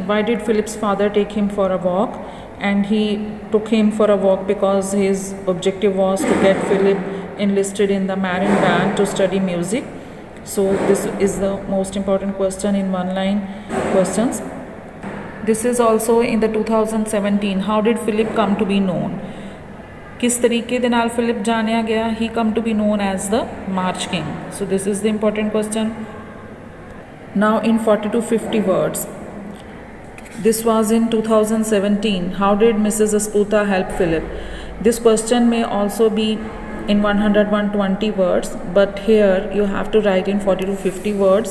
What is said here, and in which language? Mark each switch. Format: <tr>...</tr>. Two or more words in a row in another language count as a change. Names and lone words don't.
<en>Why did Philip's father take him for a walk? And he took him for a walk because his objective was to get Philip enlisted in the marine band to study music. So this is the most important question in one line questions. This is also in the 2017. How did Philip come to be known?</en> <pa>ਕਿਸ ਤਰੀਕੇ ਦੇ ਨਾਲ ਫਿਲਿਪ ਜਾਣਿਆ ਗਿਆ?</pa> <en>He come to be known as the March King. So this is the important question. Now in 40 to 50 words. This was in 2017. How did Mrs. Asputa help Philip? This question may also be in 100-120 words, but here you have to write in 40 to 50 words.</en>